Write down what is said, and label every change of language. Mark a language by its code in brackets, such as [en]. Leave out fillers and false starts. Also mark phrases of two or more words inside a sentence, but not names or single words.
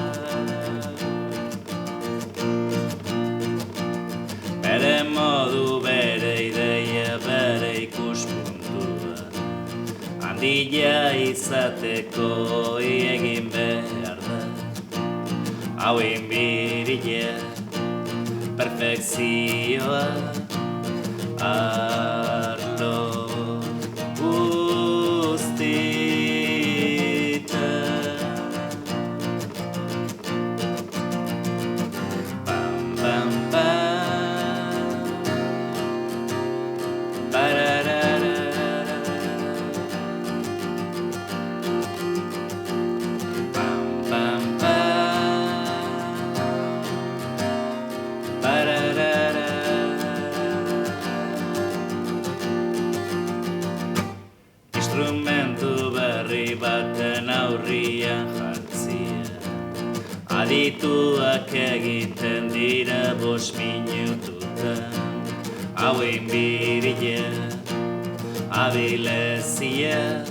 [eu] Bere modu, bere ideia, bere ikuspuntua, handia izateko egin behar da, hau inbirile perfekzioa arlo guztietan. Bam, bam, bam, barararara. Bam, bam, bam, barararara. Instrumentu berri baten aurrian jartzia, adituak egiten dira 5 minututan, hau inbirile, abilezia,